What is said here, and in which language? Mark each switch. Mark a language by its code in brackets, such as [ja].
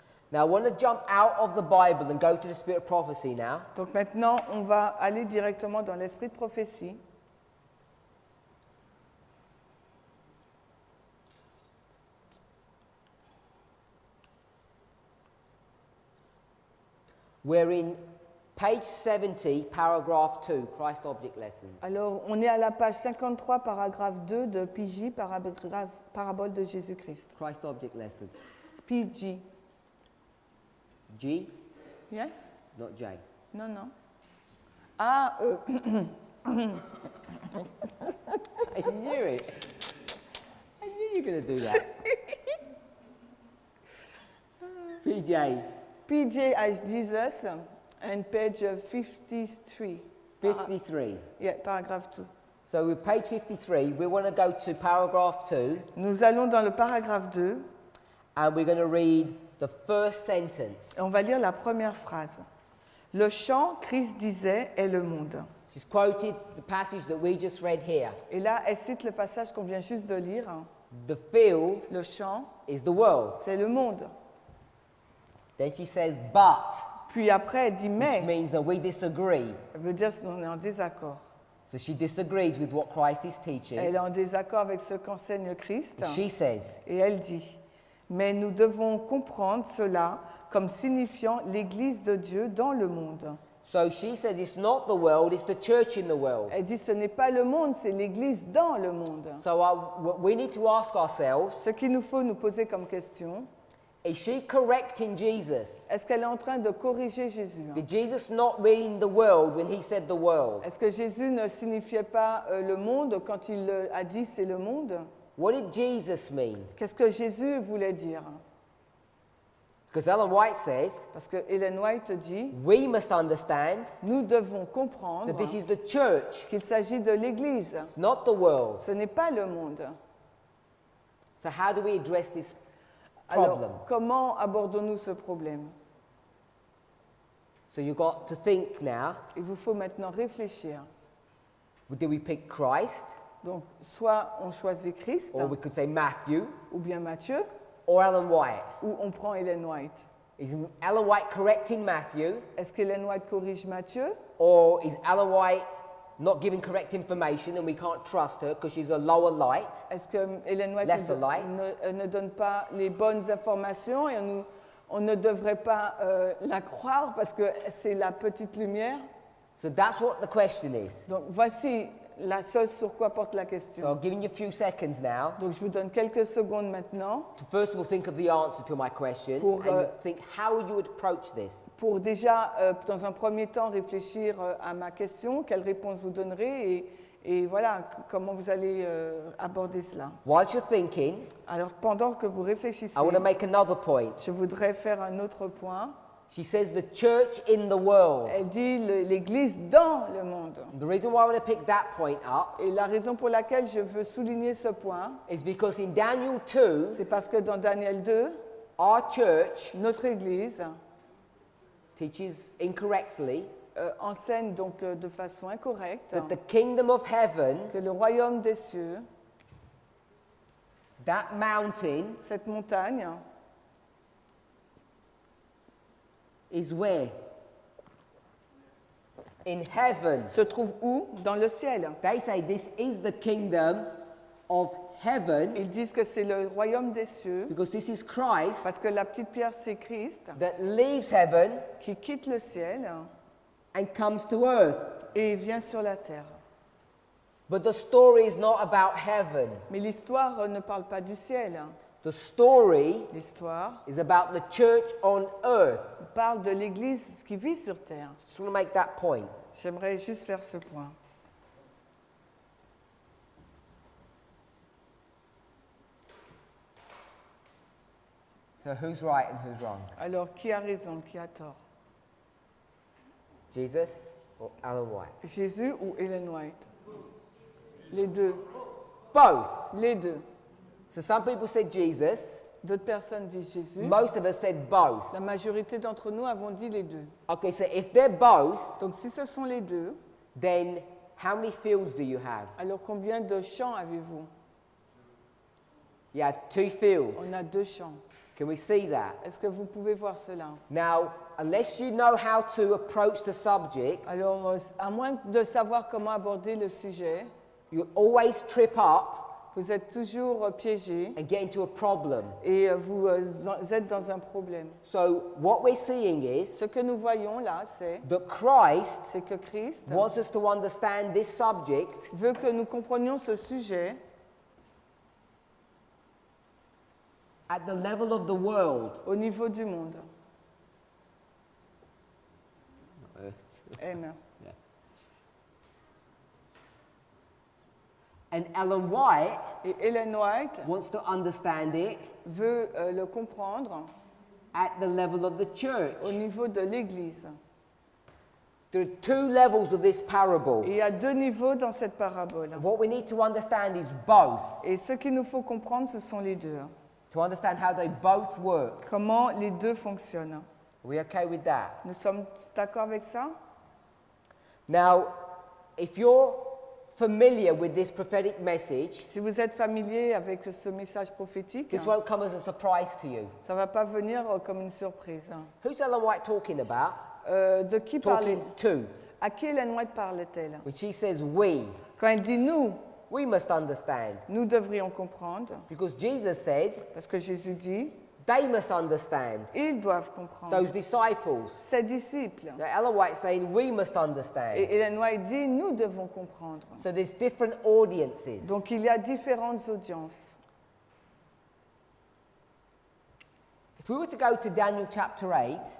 [en] Now, I want to jump out of the Bible and go to the spirit of prophecy now. [fr] Donc maintenant, on va aller directement dans l'esprit de prophétie. [en] We're in page 70, paragraph 2, Christ Object Lessons. [fr] Alors, on est à la page 53, paragraphe 2 de PJ, parabole de Jésus-Christ. [en] Christ Object Lessons. PG. G, Yes? not J. [fr] Non, non. Ah, [en] I knew it. I knew you were going to do that. PJ. PJ as Jesus. And page 53. 53. [fr] Yeah, paragraphe 2. [en] So with page 53, we want to go to paragraph 2, [fr] Nous allons dans le paragraphe 2 [en] and we're going to read the first sentence. [fr] et on va lire la première phrase. Le chant, Christ disait, est le monde. [en] She's quoted the passage that we just read here. [fr] Et là, elle cite le passage qu'on vient juste de lire. [en] The field [fr] Le chant, [en] is the world. [fr] c'est le monde. [en] Then she says, but, [fr] Puis après, elle dit [en] which [fr] mais. [en] means that we disagree. [fr] Ça veut dire qu'on est en désaccord. [en] So she disagrees with what Christ is teaching. [fr] Elle est en désaccord avec ce qu'enseigne Christ. [en] She says, [fr] Et elle dit, mais nous devons comprendre cela comme signifiant l'Église de Dieu dans le monde. [en] so she says it's not the world, it's the church in the world. [fr] Elle dit, ce n'est pas le monde, c'est l'Église dans le monde. [en] So we need to ask ourselves, [fr] Ce qu'il nous faut nous poser comme question, [en] is she correcting Jesus? [fr] est-ce qu'elle est en train de corriger Jésus? [en] Did Jesus not mean the world when he said the world? [fr] Est-ce que Jésus ne signifiait pas le monde quand il a dit c'est le monde? [en] What did Jesus mean? [fr] Qu'est-ce que Jésus voulait dire? [en] Because Ellen White says, [fr] Parce que Ellen White dit, [en] we must understand [fr] nous devons comprendre [en] that this is the church, [fr] qu'il s'agit de l'Église. [en] it's not the world. [fr] Ce n'est pas le monde. [en] So how do we address this problem? [fr] Alors, comment abordons-nous ce problème? [en] So you've got to think now, [fr] Il vous faut maintenant réfléchir. [en] do we pick Christ, [fr] Donc, soit on choisit Christ, [en] or we could say Matthew, [fr] ou bien Matthieu, [en] or Ellen White? [fr] ou on prend Ellen White. [en] Is Ellen White correcting Matthew, [fr] Est-ce qu'Ellen White corrige Matthieu? [en] or is Ellen White not giving correct information and we can't trust her because she's a lower light? [fr] Est-ce que Ellen White [en] Lesser light. [fr] ne donne pas les bonnes informations et on ne devrait pas la croire parce que c'est la petite lumière? [en] So that's what the question is. [fr] Donc, voici la chose sur quoi porte la [en] So [fr] question. [en] I'm giving you a few seconds now [fr] Donc, je vous donne quelques secondes maintenant [en] to first of all think of the answer to my question [fr] Pour, [en] and think how you would approach this. [fr] pour déjà, dans un premier temps, réfléchir à ma question, quelle réponse vous donnerez et voilà comment vous allez aborder cela. [en] Whilst you're thinking, [fr] Alors, pendant que vous réfléchissez, [en] I want to make another point. [fr] je voudrais faire un autre point. [en] She says the church in the world. [fr] Elle dit l'Église dans le monde. [en] The reason why I want to pick that point up [fr] Et la raison pour laquelle je veux souligner ce point, [en] is because in Daniel 2, [fr] c'est parce que dans Daniel 2, [en] our church [fr] notre Église [en] teaches incorrectly [fr] enseigne donc de façon incorrecte [en] that the kingdom of heaven, [fr] que le royaume des cieux, [en] that mountain, [fr] cette montagne, [en] is where? In heaven. [fr] se trouve où? Dans le ciel. [en] They say this is the kingdom of heaven [fr] Ils disent que c'est le royaume des cieux [en] because this is Christ [fr] parce que la petite pierre c'est Christ [en] that leaves heaven [fr] qui quitte le ciel [en] and comes to earth. [fr] et vient sur la terre. [en] But the story is not about heaven. [fr] Mais l'histoire ne parle pas du ciel. [en] The story [fr] L'histoire [en] is about the church on earth. [fr] parle de l'Église qui vit sur terre. [en] Just want to make that point. [fr] J'aimerais juste faire ce point. [en] So who's right and who's wrong? [fr] Alors, qui a raison, qui a tort? [en] Jesus or Ellen White? [fr] Jésus ou Ellen White? Les deux. [en] Both. [fr] Les deux. [en] So some people said Jesus. [fr] D'autres personnes disent Jésus. [en] Most of us said both. [fr] La majorité d'entre nous avons dit les deux. [en] Okay, so if they're both, [fr] Donc, si ce sont les deux, [en] then how many fields do you have? [fr] alors combien de champs avez-vous? [en] You have 2 fields. [fr] On a 2 champs. [en] Can we see that? [fr] Est-ce que vous pouvez voir cela? [en] Now, unless you know how to approach the subject, [fr] Alors, à moins de savoir comment aborder le sujet, [en] you'll always trip up [fr] vous êtes toujours piégé [en] and get into a problem. [fr] et vous êtes dans un problème. [en] So what we're seeing is [fr] Ce que nous voyons là, [en] that Christ [fr] c'est que Christ [en] wants us to understand this subject [fr] veut que nous comprenions ce sujet [en] at the level of the world. [fr] au niveau du monde. [en] Amen. And Ellen White [fr] Et Ellen White [en] wants to understand it [fr] veut le comprendre [en] at the level of the church. [fr] au niveau de l'Église. [en] There are two levels of this parable. [fr] Et il y a deux niveaux dans cette parabole. [en] What we need to understand is both. [fr] Et ce qu'il nous faut comprendre, ce sont les deux. [en] To understand how they both work. [fr] Comment les deux fonctionnent. [en] Are we okay with that? [fr] Nous sommes d'accord avec ça? [en] Now, if you're familiar with this prophetic message, [fr] Si vous êtes familier avec ce message prophétique, [en] this won't come as a surprise to you. [fr] ça ne va pas venir comme une surprise. [en] Who's Ellen White talking about? [fr] De qui parlait? [en] Talking to. [fr] À qui Ellen White parle-t-elle? [en] When she says we, [fr] Quand elle dit nous, [en] we must understand. [fr] nous devrions comprendre, [en] Because Jesus said [fr] parce que Jésus dit, [en] they must understand. [fr] ils doivent comprendre. [en] Those disciples. [fr] Ses disciples. [en] Now Ellen White's saying we must understand. [fr] Et Ellen White dit, nous devons comprendre. [en] So there's different audiences. [fr] Donc il y a différentes audiences. [en] If we were to go to Daniel chapter 8,